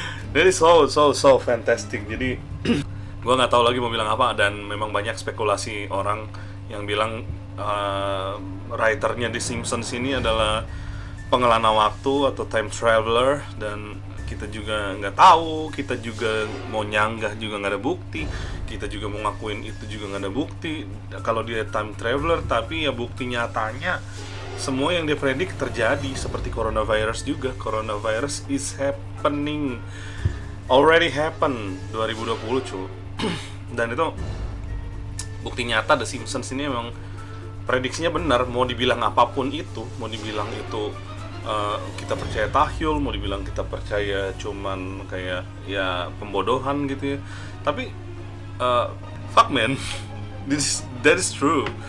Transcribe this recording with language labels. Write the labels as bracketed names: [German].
[Indonesian] Jadi [English] so fantastic. [Indonesian] Jadi gua nggak tahu lagi mau bilang apa, dan memang banyak spekulasi orang yang bilang writernya di Simpsons ini adalah pengelana waktu atau time traveler, dan kita juga nggak tahu, kita juga mau nyanggah juga nggak ada bukti, kita juga mau ngakuin itu juga nggak ada bukti kalau dia time traveler. Tapi ya bukti nyatanya semua yang dia predik terjadi, seperti coronavirus juga. [English] Coronavirus is happening, already happen 2020 [Indonesian] cuy. Dan itu bukti nyata. The Simpsons ini emang prediksinya benar. Mau dibilang apapun itu, mau dibilang itu kita percaya tahyul, mau dibilang kita percaya cuman kayak ya pembodohan gitu ya, tapi [English] fuck man, that is true.